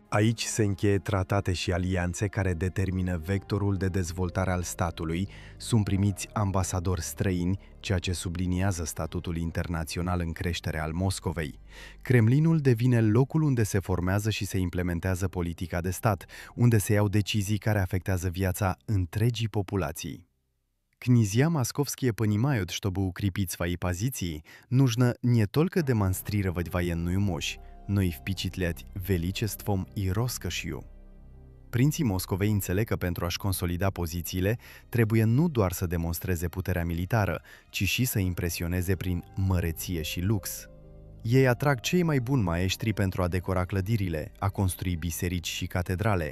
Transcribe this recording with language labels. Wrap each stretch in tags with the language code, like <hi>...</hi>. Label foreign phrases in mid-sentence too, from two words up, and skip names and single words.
<ro>Aici se încheie tratate și alianțe care determină vectorul de dezvoltare al statului, sunt primiți ambasadori străini, ceea ce subliniază statutul internațional în creștere al Moscovei. Kremlinul devine locul unde se formează și se implementează politica de stat, unde se iau decizii care afectează viața întregii populații.</ro> <ru>Князья московские понимают, чтобы укрепить свои позиции, нужно не только демонстрировать военную мощь, но и впечатлять величеством и роскошью.</ru> <ro>Prinții Moscovei înțeleg că pentru a-și consolida pozițiile, trebuie nu doar să demonstreze puterea militară, ci și să impresioneze prin măreție și lux. Ei atrag cei mai buni maestri pentru a decora clădirile, a construi biserici și catedrale.</ro>